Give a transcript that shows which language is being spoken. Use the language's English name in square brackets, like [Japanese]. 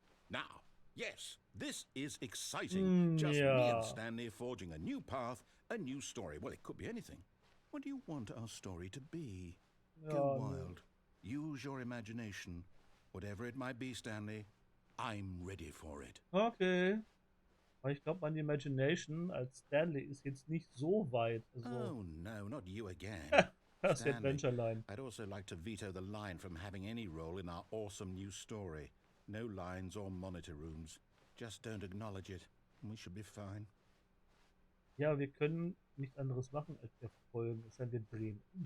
[English] Now, yes, this is exciting. Just me and Stanley forging a new path, a new story. Well, it could be anything. What do you want our story to be? Go wild. Use your imagination. Whatever it might be, Stanley, I'm ready for it. Okay. [German] Aber ich glaube, meine Imagination als Stanley ist jetzt nicht so weit. Also, [English] oh, no, not you again. [German] das ist die Adventure Line. [English] I'd also like to veto the line from having any role in our awesome new story. No lines or monitor rooms. Just don't acknowledge it, and we should be fine. [German] Ja, wir können nichts anderes machen, als wir folgen. Es sei denn, wir drehen.